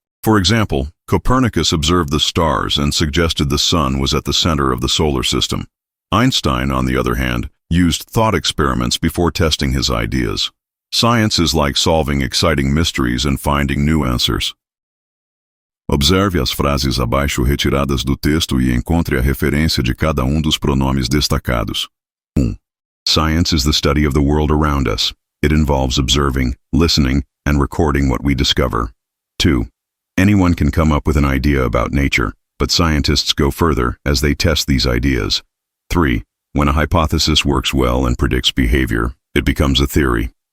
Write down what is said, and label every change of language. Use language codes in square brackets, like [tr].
[en] For example, Copernicus observed the stars and suggested the sun was at the center of the solar system. Einstein, on the other hand, used thought experiments before testing his ideas. Science is like solving exciting mysteries and finding new answers. [pt] Observe as frases abaixo retiradas do texto e encontre a referência de cada um dos pronomes destacados. [en] 1. Science is the study of the world around us. It involves observing, listening, and recording what we discover. 2. Anyone can come up with an idea about nature, but scientists go further as they test these ideas. 3. When a hypothesis works well and predicts behavior, it becomes a theory.